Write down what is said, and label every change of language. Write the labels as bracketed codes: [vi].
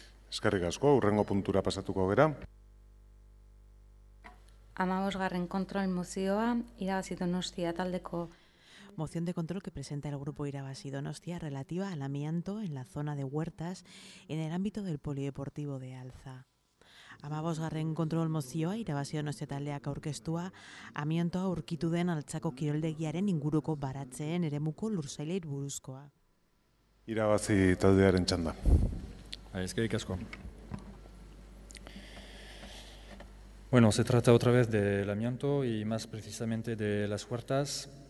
[eu] Eskerrik asko, hurrengo puntura pasatuko gera. 15. kontrol mozioa, Irabazi Donostia taldeko. [es] Moción de control que presenta el Grupo Irabazi Donostia relativa al amianto en la zona de Huertas en el ámbito del Polideportivo de Alza. [eu] 15. kontrol mozioa Irabazi Donostia taldeak aurkeztua amiantoa aurkitu den Altzako kiroldegiaren inguruko baratzeen eremuko lursailei buruzkoa. Irabazi taldearen txanda. Eskerrik asko. [es] Bueno, se trata otra vez del amianto y más precisamente de las huertas.